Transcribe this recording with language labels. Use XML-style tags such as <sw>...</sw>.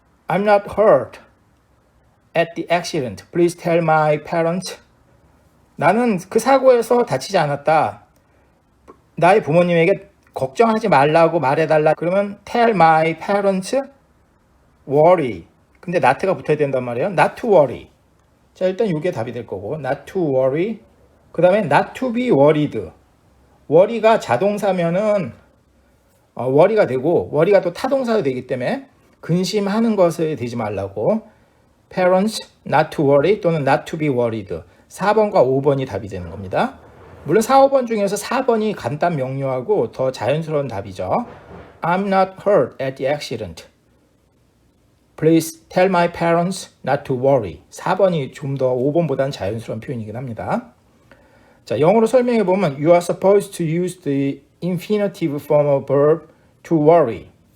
<en>I'm not hurt at the accident. Please tell my parents.</en> <ko>나는 그 사고에서 다치지 않았다. 나의 부모님에게 걱정하지 말라고 말해달라. 그러면</ko> <en>tell my parents worry.</en> <ko>근데 not가 붙어야 된단 말이에요.</ko> <en>not to worry.</en> <ko>자, 일단 이게 답이 될 거고 not to worry. 그 다음에</ko> <en>not to be worried.</en> <ko>worry가 자동사면은 worry가 되고 worry가 또 타동사가 되기 때문에 근심하는 것에 되지 말라고</ko> <en>parents not to worry</en> <ko>또는</ko> <en>not to be worried</en> <ko>4번과 5번이 답이 되는 겁니다. 물론 4, 5번 중에서 4번이 간단 명료하고 더 자연스러운 답이죠.</ko> <en>I'm not hurt at the accident. Please tell my parents not to worry.</en> <ko>4번이 좀 더 5번보다는 자연스러운 표현이긴 합니다.</ko> <en>자, 영어로 설명해 보면 You are supposed to use the infinitive form of verb to worry.</en>